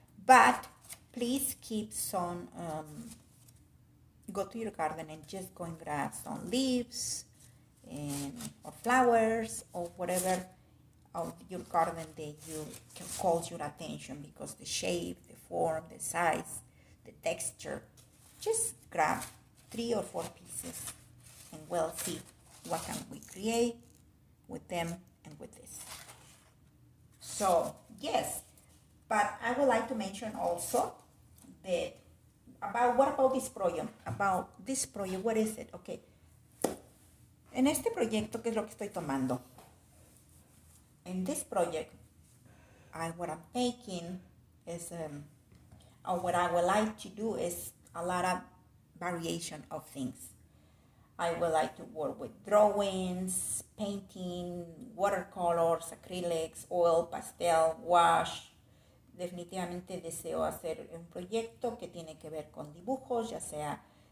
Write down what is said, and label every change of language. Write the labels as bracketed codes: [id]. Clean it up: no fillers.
[en] But please keep some, go to your garden and just go and grab some leaves or flowers or whatever of your garden that you calls your attention, because the shape, the form, the size, the texture, just grab 3 or 4 pieces and we'll see what can we create with them and with this. So yes, but I would like to mention also that what about this project? About this project, what is it? Okay. [es] En este proyecto, ¿qué es lo que estoy tomando? [en] In this project, what I'm taking is, or what I would like to do is a lot of variation of things. I would like to work with drawings, painting, watercolors, acrylics, oil, pastel, wash. [es] Definitivamente deseo hacer un proyecto que tiene que ver con dibujos, ya sea